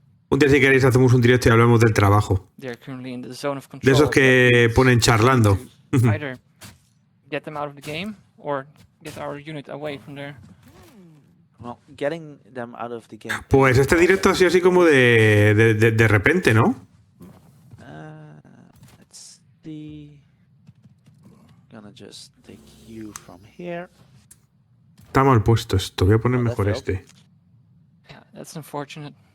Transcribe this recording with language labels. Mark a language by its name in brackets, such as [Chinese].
[Spanish] Un día si queréis hacemos un directo y hablamos del trabajo. De esos que ponen charlando. [English] Get them out of the game or get our unit away from there. Well, getting them out of the game. [Spanish] Pues este directo ha sido así como de repente, ¿no? [English] Let's see. Gonna just take you from here. [Spanish] Está mal puesto esto. Voy a poner mejor este. [English] Yeah, that's unfortunate.